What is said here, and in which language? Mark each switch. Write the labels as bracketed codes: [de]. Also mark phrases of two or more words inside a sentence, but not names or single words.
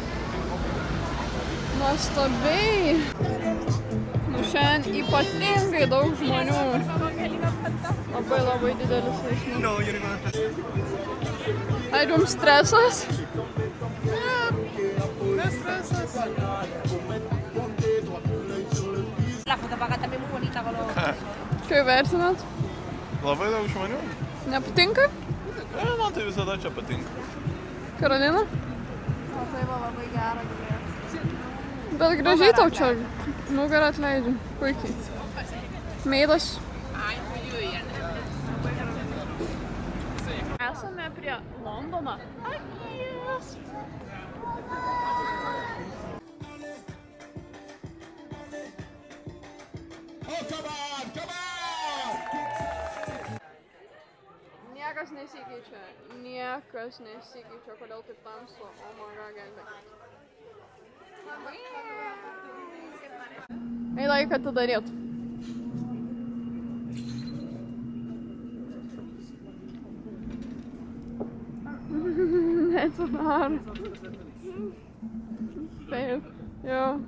[lt] Nuostabiai. Nu, šiandien ypatingai daug žmonių. Labai didelis eismas. Ar jums stresas? Nestresas. [es] La fotopaga también muy bonita con los... [lt] Kaip vertinat? Labai daug žmonių. Nepatinka? Man tai visada čia patinka. Karolina? O tai va labai gera girdėti. Bet gražiai tau čia nugarą atleidžiu. Puikiai. Meidas. Esame prie Londono akis. Niekas nesikeičia, kodėl taip tamsu. [en] O my god, [lt] gelbėkit. Eidai, kad tu daryt. Neatsidaro. Taip, jo.